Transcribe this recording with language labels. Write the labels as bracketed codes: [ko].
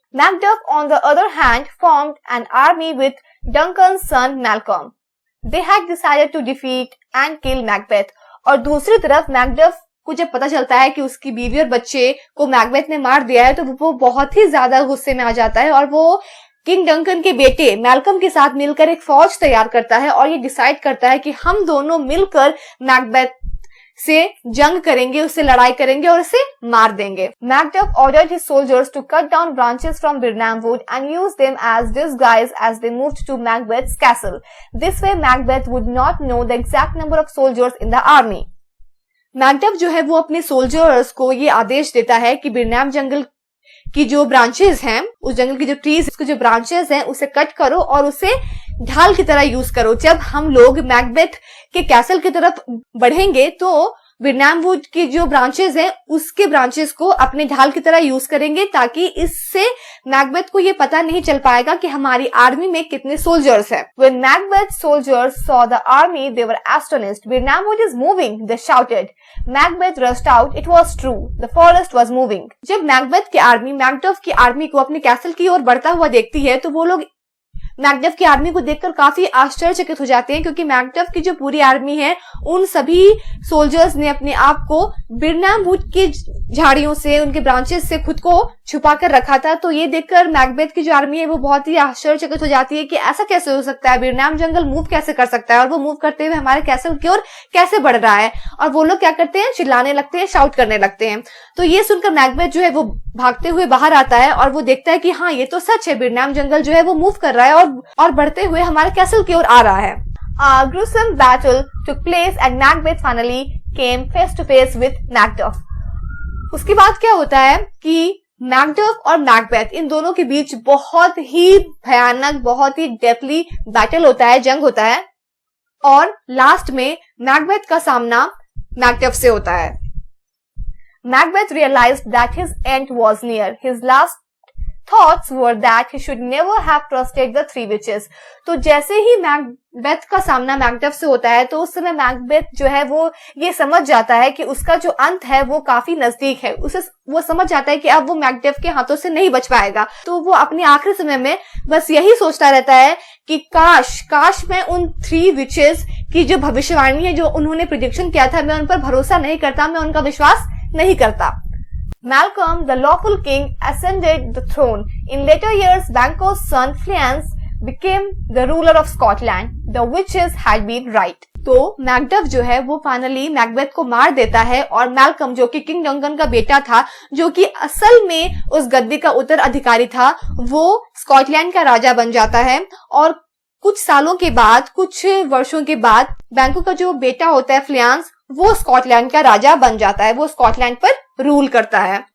[en] Macduff on the other hand formed an army with Duncan's son Malcolm. They had decided to defeat and kill Macbeth. [hi] और दूसरी तरफ Macduff को जब पता चलता है कि उसकी बीवी और बच्चे को मैकबेथ ने मार दिया है तो वो बहुत ही ज्यादा गुस्से में आ जाता है और वो किंग डंकन के बेटे मैल्कम के साथ मिलकर एक फौज तैयार करता है और ये डिसाइड करता है कि हम दोनों मिलकर मैकबेथ से जंग करेंगे, उससे लड़ाई करेंगे और उसे मार देंगे। [en] Macduff ordered his soldiers to cut down branches from Birnam wood and use them as disguise as they moved to Macbeth's castle. This way Macbeth would not know the exact number of soldiers in the army. [hi] Macduff जो है वो अपने soldiers को ये आदेश देता है कि बिरनाम जंगल की जो ब्रांचेस हैं, उस जंगल की जो ट्रीज उसके जो ब्रांचेस हैं उसे कट करो और उसे ढाल की तरह यूज करो। जब हम लोग मैकबेथ के कैसल की तरफ बढ़ेंगे तो बिरनाम वुड की जो ब्रांचेस हैं उसके ब्रांचेस को अपने ढाल की तरह यूज करेंगे ताकि इससे मैकबेथ को ये पता नहीं चल पाएगा कि हमारी आर्मी में कितने सोल्जर्स हैं। [en] When Macbeth's soldiers saw the army, they were astonished. Birnam wood is moving, they shouted. Macbeth rushed out. It was true. The forest was moving. [hi] जब मैकबेथ की आर्मी मैकडफ की आर्मी को अपने castle की ओर बढ़ता हुआ देखती है तो वो लोग मैकडफ की आर्मी को देखकर काफी आश्चर्यचकित हो जाते हैं क्योंकि मैकडफ की जो पूरी आर्मी है उन सभी सोल्जर्स ने अपने आप को बिरनाम वुड की झाड़ियों से, उनके ब्रांचेस से खुद को छुपा कर रखा था। तो ये देखकर मैकबेथ की जो आर्मी है वो बहुत ही आश्चर्यचकित हो जाती है कि ऐसा कैसे हो सकता है, बिरनाम जंगल मूव कैसे कर सकता है और वो मूव करते हुए हमारे कैसल की ओर कैसे बढ़ रहा है। और वो लोग क्या करते हैं, चिल्लाने लगते हैं, शाउट करने लगते हैं। तो ये सुनकर मैकबेथ जो है वो भागते हुए बाहर आता है और वो देखता है कि हाँ ये तो सच है, बिरनाम जंगल जो है वो मूव कर रहा है और बढ़ते हुए हमारे कैसल की ओर आ रहा है। [en] A gruesome battle took place and Macbeth finally came face to face with Macduff. [hi] उसके बाद क्या होता है कि मैकडफ और मैकबेथ इन दोनों के बीच बहुत ही भयानक, बहुत ही डेथली बैटल होता है, जंग होता है और लास्ट में मैकबेथ का सामना मैकडफ से होता है। [en] Macbeth realized that his end was near. His last thoughts were that he should never have trusted the three witches. [hi] तो जैसे ही मैकबेथ का सामना मैकडफ से होता है तो उस समय मैकबेथ जो है वो ये समझ जाता है कि उसका जो अंत है वो काफी नजदीक है। वो समझ जाता है कि अब वो मैकबेथ के हाथों से नहीं बच पाएगा। तो वो अपने आखिरी समय में बस यही सोचता रहता है कि काश मैं उन थ्री विचेस की जो भविष्यवाणी है, जो उन्होंने प्रिडिक्शन किया था, मैं उन पर भरोसा नहीं करता, मैं उनका विश्वास नहीं करता। [en] Malcolm, the lawful king, ascended the throne. In later years, Banquo's son Fleance became the ruler of Scotland. The witches had been right. [hi] तो मैकडफ जो है वो फाइनली मैकबेथ को मार देता है और मैल्कम जो कि किंग डंकन का बेटा था, जो कि असल में उस गद्दी का उत्तराधिकारी था, वो स्कॉटलैंड का राजा बन जाता है। और कुछ सालों के बाद, कुछ वर्षों के बाद बैंको का जो बेटा होता है फ्लियांस, वो स्कॉटलैंड का राजा बन जाता है, वो स्कॉटलैंड पर रूल करता है।